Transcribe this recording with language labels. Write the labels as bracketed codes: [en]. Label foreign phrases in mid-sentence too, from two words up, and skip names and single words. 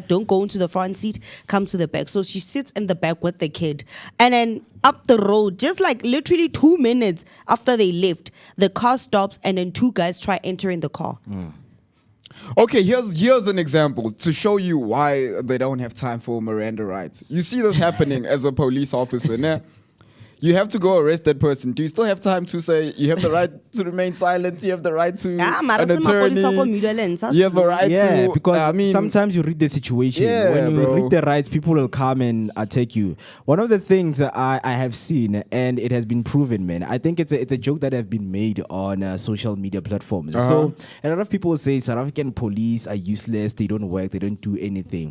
[en] like, "Don't go into the front seat, come to the back." So she sits in the back with the kid, and then up the road, just like literally 2 minutes after they left, the car stops, and then 2 guys try entering the car. Okay, here's an example to show you why they don't have time for Miranda rights. You see this happening as a police officer. Now, you have to go arrest that person. Do you still have time to say you have the right to remain silent? You have the right to Ah, mara an [zu] se maponisa ko [en] attorney. Meadowlands, You have a right Yeah, to. because I mean, sometimes you read the situation. Yeah, when you bro. read the rights, people will come and attack you. One of the things I have seen, and it has been proven, man, I think it's a joke that have been made on social media platforms. So a lot of people say South African police are useless, they don't work, they don't do anything.